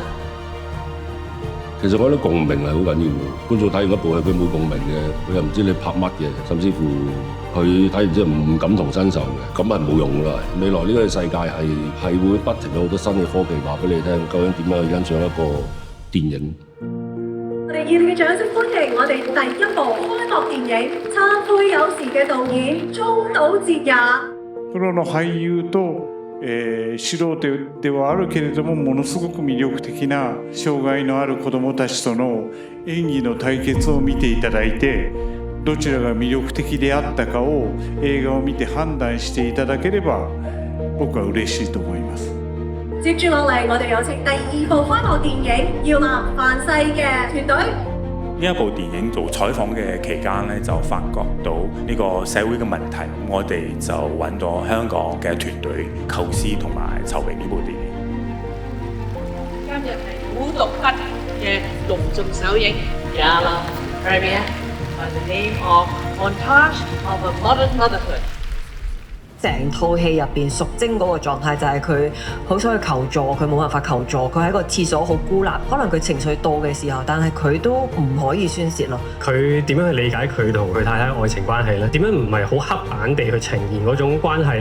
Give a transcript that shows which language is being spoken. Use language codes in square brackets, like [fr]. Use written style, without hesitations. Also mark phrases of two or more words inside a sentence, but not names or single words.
[yue] 其實我覺得共鳴係好緊要嘅，觀眾睇完一部戲佢冇共鳴嘅，佢又唔知你拍乜嘅，甚至乎佢睇完之後唔感同身受嘅，咁係冇用㗎啦。未來呢個世界係會不停有好多新嘅科技話俾你聽，究竟點樣去欣賞一個電影。我哋熱烈嘅掌聲歡迎我哋第一部開幕電影《燦悔有時》嘅導演中島哲也。 [ja] プロの俳優と、素人ではあるけれどもものすごく魅力的な障害のある子どもたちとの演技の対決を見ていただいて、どちらが魅力的であったかを映畫を見て判斷していただければ僕は嬉しいと思います。 [yue] 接住落嚟，我哋有請第二部開幕電影《耀南范世》嘅團隊。呢一部電影做採訪嘅期間咧，就發覺到呢個社會嘅問題，我哋就揾咗香港嘅團隊構思同埋籌備呢部電影。今日係古獨不嘅隆重首映《耀南 [en] Premiere by the name of Montage of a Modern Motherhood》。 [yue] 成套戲入邊，淑貞嗰個狀態就係佢好想去求助，佢冇辦法求助，佢喺個廁所好孤立，可能佢情緒到嘅時候，但係佢都唔可以宣泄咯。佢點樣去理解佢同佢太太愛情關係呢？點樣唔係好刻板地去呈現嗰種關係呢？